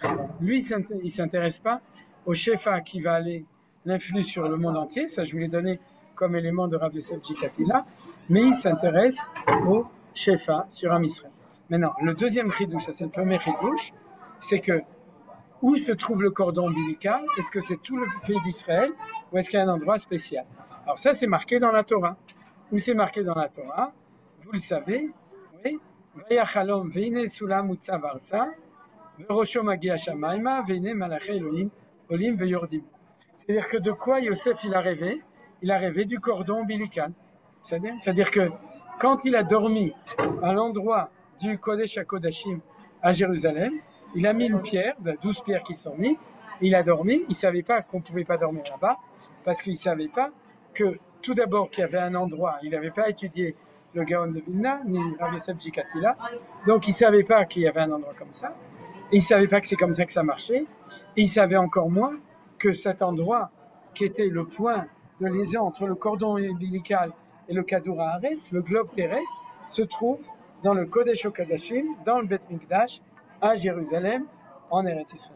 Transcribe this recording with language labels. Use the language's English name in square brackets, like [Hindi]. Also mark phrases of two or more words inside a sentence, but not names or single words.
[French] Lui, il ne s'intéresse pas au Shefa qui va aller l'influx sur le monde entier, ça je vous l'ai donné comme élément de Rav Yosef Jikatila, mais il s'intéresse au Shefa sur [Hebrew] עם ישראל. [French] Maintenant, le deuxième chidouche, ça c'est le premier chidouche, c'est que où se trouve le cordon ombilical? Est-ce que c'est tout le pays d'Israël ou est-ce qu'il y a un endroit spécial? Alors ça c'est marqué dans la Torah. Où c'est marqué dans la Torah? Vous le savez, oui. [Hebrew] ויחלום והנה סולם מוצב ארצה וראשו מגיע השמימה והנה מלאכי אלהים עולים ויורדים. [French] C'est-à-dire que de quoi Yosef il a rêvé? Il a rêvé du cordon ombilical. C'est-à-dire que quand il a dormi à l'endroit du [Hebrew] קודש הקודשים [French] à Jérusalem, il a mis une pierre, 12 pierres qui sont mises, il a dormi, il ne savait pas qu'on ne pouvait pas dormir là-bas, parce qu'il ne savait pas que tout d'abord qu'il y avait un endroit, il n'avait pas étudié le Gaon de Vilna, ni Rav Yosef Jikatila, donc il ne savait pas qu'il y avait un endroit comme ça, et il ne savait pas que c'est comme ça que ça marchait, et il savait encore moins que cet endroit qui était le point de liaison entre le cordon ombilical et le [Hebrew] כדור הארץ, [French] le globe terrestre, se trouve dans le [Hebrew] קודש הקודשים, [French] dans le [Hebrew] בית מקדש, [French] à Jérusalem, en [Hebrew] ארץ ישראל.